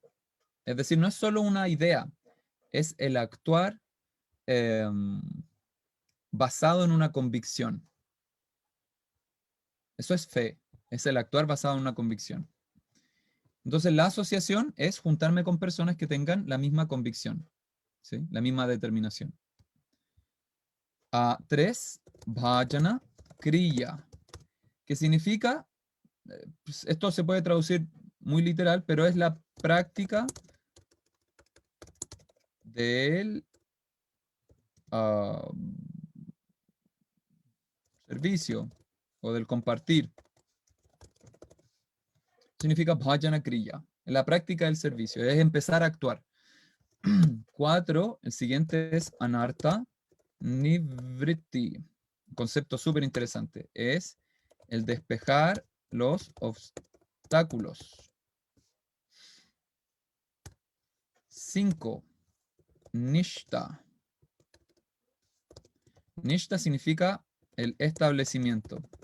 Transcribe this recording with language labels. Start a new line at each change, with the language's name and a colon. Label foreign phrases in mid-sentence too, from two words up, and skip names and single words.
Spanish: Es decir, no es solo una idea, es el actuar basado en una convicción. Eso es fe, es el actuar basado en una convicción. Entonces, la asociación es juntarme con personas que tengan la misma convicción, ¿sí? La misma determinación. 3,
Sanskrit: bhajana kriya,
Spanish: que significa, pues esto se puede traducir muy literal, pero es la práctica del servicio o del compartir.
Sanskrit: Significa bhajana kriya,
Spanish: la práctica del servicio, es empezar a actuar. 4, el siguiente es
Sanskrit: anartha nivritti.
Spanish: Concepto súper interesante. Es el despejar los obstáculos. 5, nishta. Nishta significa el establecimiento.